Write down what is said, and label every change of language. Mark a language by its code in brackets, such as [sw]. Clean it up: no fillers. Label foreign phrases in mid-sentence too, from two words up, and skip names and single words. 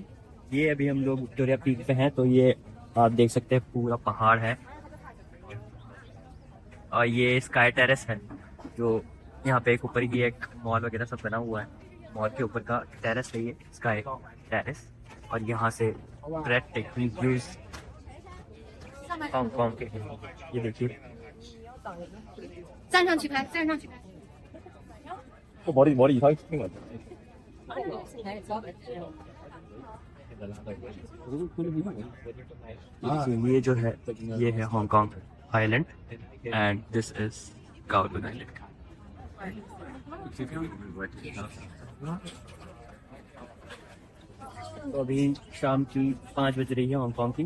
[hi] ये अभी हम लोग विक्टोरिया पीक पे हैं, तो ये आप देख सकते हैं पूरा पहाड़ है और ये स्काई टेरेस है जो यहाँ पे एक ऊपर ही एक मॉल वगैरह सब बना हुआ है। मॉल के ऊपर का टेरेस है ये स्काई टेरेस, और यहाँ से [en] breathtaking views [hi] हांगकांग के। ये देखिए, [zh] 站上去拍，站上去拍。 [ko] 머리 이상하게 찍힌 것 같아. [hi] ये जो है ये है हांगकांग आइलैंड [en] and this is [hi] काओलून आइलैंड। तो अभी शाम की 5 बज रही है हांगकांग की।